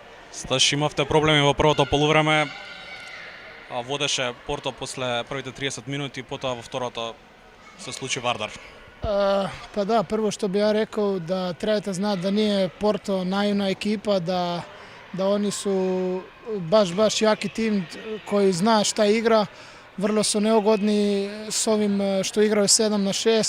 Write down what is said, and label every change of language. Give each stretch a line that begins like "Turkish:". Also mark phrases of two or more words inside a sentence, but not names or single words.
Macedonian: Сташ, имавте проблеми во првото полувреме, водеше Порто после првите 30 минути, потоа во второто се случи Вардар.
Croatian: Pa da, prvo što bi ja rekao da trebate znati da nije Porto naivna ekipa, da oni su baš jaki tim koji zna šta igra. Vrlo su neugodni s ovim što igraju 7-6.